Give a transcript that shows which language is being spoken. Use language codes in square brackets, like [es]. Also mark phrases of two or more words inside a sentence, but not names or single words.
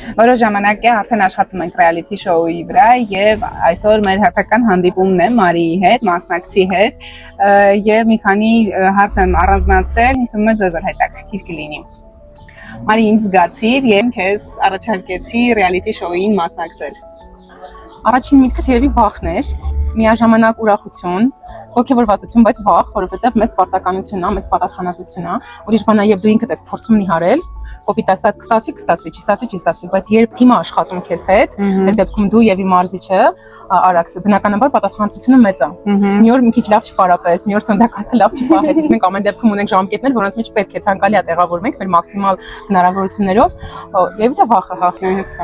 [hy] Որոշ ժամանակ է արդեն աշխատում ենք [en] reality show- [hy] ի վրա եւ այսօր մեր հերթական հանդիպումն է Մարիի հետ, մասնակցի հետ եւ մի քանի հարց եմ առանձնացրել, ինձ ձեզ էլ հետաքրքիր կլինի։ Մարի, ինձ զգացիր եւ քեզ առաջարկեցի [en] reality show- [hy] ին մասնակցել։ Առաջին միտքս երևի վախն էր, միաժամանակ ուրախություն, ոգևորվածություն, բայց վախ, որովհետև մեծ պարտականություն է, մեծ պատասխանատվություն է, ուրիշ բան է, երբ դու ինքդ ես փորձում նիհարել, կոպիտ ասած կստացվի, չի ստացվի, բայց երբ թիմը աշխատում քեզ հետ, այս դեպքում դու եւ իմ մարզիչը, Արաքսը, բնականաբար պատասխանատվությունը մեծ է։ Մի օր մի քիչ լավ չպարապես, մի օր սնդակալը լավ չպահես, իսկ մենք ամեն դեպքում ունենք ժամկետներ, որոնց մեջ պետք է ցանկալի է տեղավորվենք մեր մաքսիմալ հնարավորություններով, երևի դա վախը հա։